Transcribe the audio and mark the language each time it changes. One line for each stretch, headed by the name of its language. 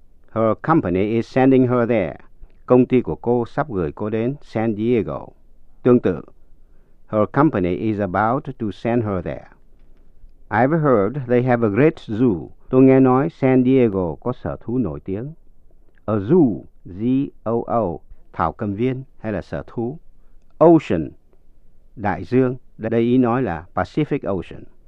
English: Her company is sending her there.
Vietnamese: Công ty của cô sắp gửi cô đến San Diego. Tương tự,
English: her company is about to send her there. I've heard they have a great zoo.
Vietnamese: Tôi nghe nói San Diego có sở thú nổi tiếng.
English: A zoo, Z-O-O,
Vietnamese: thảo cầm viên hay là sở thú. Ocean, đại dương, đây ý nói là Pacific Ocean.